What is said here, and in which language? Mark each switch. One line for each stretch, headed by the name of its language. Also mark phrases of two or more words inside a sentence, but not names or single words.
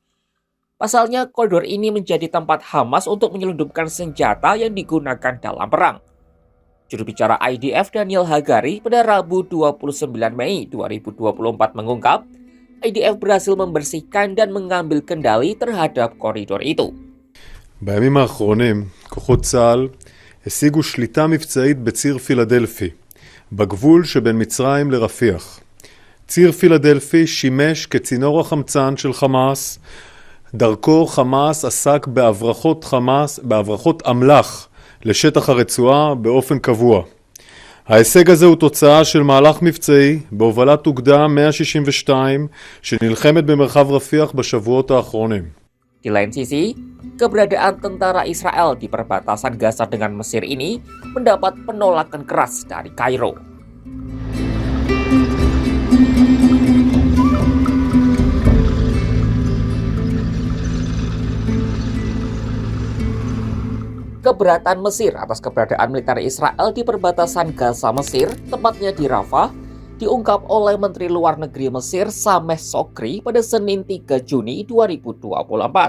Indonesian: Pasalnya, koridor ini menjadi tempat Hamas untuk menyelundupkan senjata yang digunakan dalam perang. Juru bicara IDF Daniel Hagari pada Rabu 29 Mei 2024 mengungkap, IDF berhasil membersihkan dan mengambil kendali terhadap koridor itu.
Hebrew: בימים האחרונים, כוחות צה"ל השיגו שליטה מבצעית בציר פילדלפי, בגבול שבין מצרים לרפיח. ציר פילדלפי שימש כצינור החמצן של חמאס, דרכו חמאס עסק בהברחות אמל"ח לשטח הרצועה באופן קבוע. ההישג הזה הוא תוצאה של מהלך מבצעי בהובלת אוגדה 162 שנלחמת במרחב רפיח בשבועות האחרונים.
Indonesian: Di lain sisi, keberadaan tentara Israel di perbatasan Gaza dengan Mesir ini mendapat penolakan keras dari Kairo. Keberatan Mesir atas keberadaan militer Israel di perbatasan Gaza Mesir, tepatnya di Rafah, diungkap oleh Menteri Luar Negeri Mesir Sameh Sokri pada Senin 3 Juni 2024.